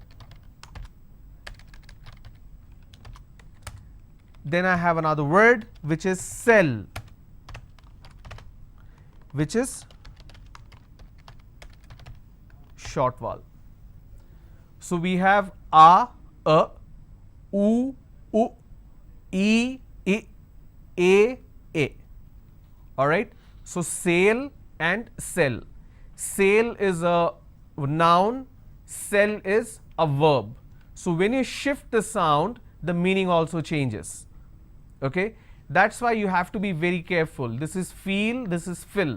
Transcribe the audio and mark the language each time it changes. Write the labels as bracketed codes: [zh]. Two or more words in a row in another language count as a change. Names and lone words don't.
[en] Then I have another word which is sell, which is short vowel. So we have a, u, e, a. All right. So sail and sell. Sail is a noun, sell is a verb. So when you shift the sound, the meaning also changes. Okay. That's why you have to be very careful. This is feel, this is fill.